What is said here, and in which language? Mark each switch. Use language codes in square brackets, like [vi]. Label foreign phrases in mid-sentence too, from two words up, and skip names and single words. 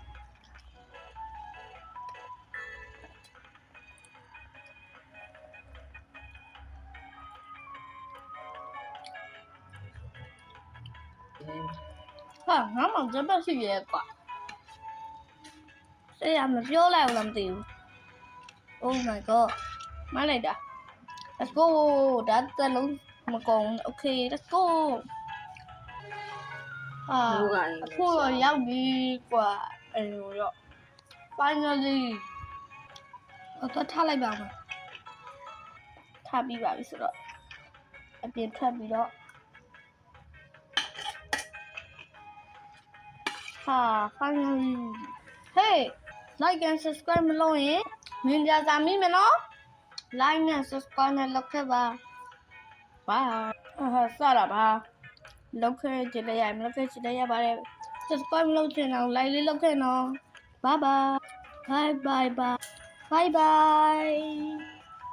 [my] ဟာငါမှစပတ်ရှိရဲကွာဆရာမပြောလိုက်ဘူးလားမသိဘူး [en] Oh my god [my] မလိုက်တာ [en] Let's go [my] ဒါတလုံးမကုန် [en] Okay let's go [my] အခုတော့ရောက်ပြီကွာအဲ့လိုတော့ finally တော့ထားလိုက်ပါမယ်ထားပြီးပါပြီဆိုတော့အပြင်ထွက်ပြီးတော့ [en] finally hey like and subscribe [my] မလုပ်ရင်မြင်ကြစာမိမယ်နော် like နဲ့ subscribe နဲ့လုပ်ခဲ့ပါ bye စတာပါလုပ်ခဲ့ကြည့်လိုက်ရမလုပ်ခဲ့ကြည့်လိုက်ရပါတယ် subscribe လုပ်ချင်အောင် like လေးလုပ်ခဲ့နော် [en] bye bye